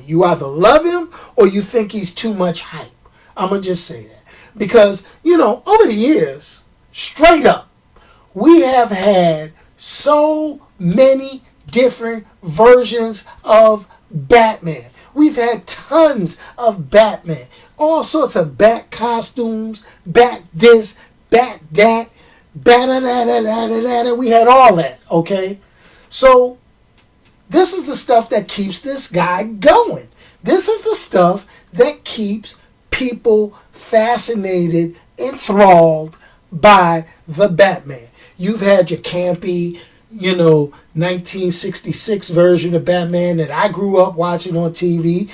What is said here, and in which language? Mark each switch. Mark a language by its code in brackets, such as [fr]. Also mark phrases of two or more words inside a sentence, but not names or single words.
[en] You either love him or you think he's too much hype. I'm going to just say that. Because, over the years, straight up, we have had so many different versions of Batman. We've had tons of Batman. All sorts of Bat costumes, Bat this, Bat that, Bat-da-da-da-da-da-da. We had all that, okay? So, this is the stuff that keeps this guy going. This is the stuff that keeps people fascinated, enthralled by the Batman. You've had your campy, 1966 version of Batman that I grew up watching on TV.